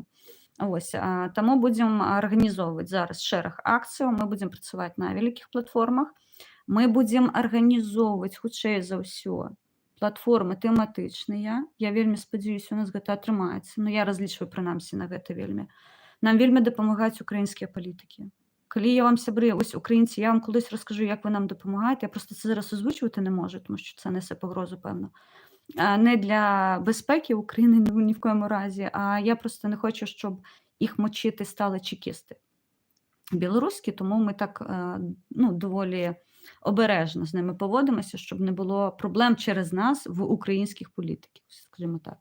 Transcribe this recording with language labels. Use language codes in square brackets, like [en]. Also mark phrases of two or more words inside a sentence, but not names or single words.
[be] Вось, таму будзем арганізоўваць зараз шэраг акцыяў, мы будзем працаваць на вялікіх платформах, мы будзем арганізоўваць, хутчэй за ўсё, платформы тэматычныя. Я вельмі спадзяюся, у нас гэта атрымаецца, я разлічваю прынамсі на гэта вельмі. Нам вельмі дапамагаюць украінскія палітыкі. Калі я вам, сябры, [uk] ось украінці, я вам колись розкажу, як ви нам допомагаєте. Я просто це зараз озвучувати не можу, тому що це несе погрозу, певно. Не для безпеки України ні в коєму разі, а я просто не хочу, щоб їх мочити стали чекісти білоруські, тому ми так доволі обережно з ними поводимося, щоб не було проблем через нас в українських політиків, скажімо так.